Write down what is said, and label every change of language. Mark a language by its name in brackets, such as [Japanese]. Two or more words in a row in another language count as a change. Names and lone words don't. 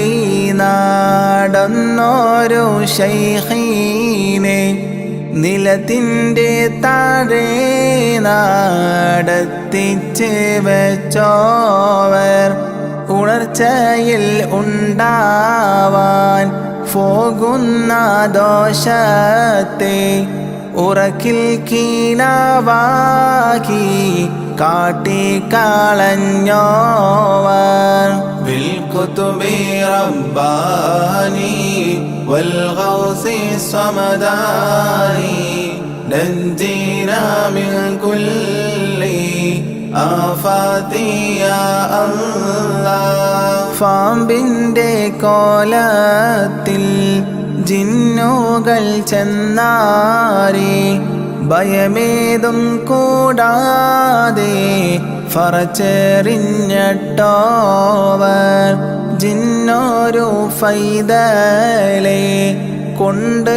[Malayalam] നടന്നോരു ശൈഖീനെ നിലത്തിൻ്റെ താഴെ നടത്തിച്ച് വെച്ചോവർ ഉണർച്ചയിൽ ഉണ്ടാവാൻ പോകുന്ന ദോഷത്തെ ഉറക്കിൽ കീനാവാക്കി കാട്ടിക്കളഞ്ഞോവർ [Arabic] بالكتب رباني والغوث الصمداني نجينا من كل آفات يا الله [Malayalam] പാമ്പിൻ്റെ കോലത്തിൽ ജിന്നുകൾ ചെന്നാരെ ഭയമേതും കൂടാതെ ഫറച്ചെറിഞ്ഞിട്ടോവർ ജിന്നോരു ഫൈതലെ കൊണ്ട്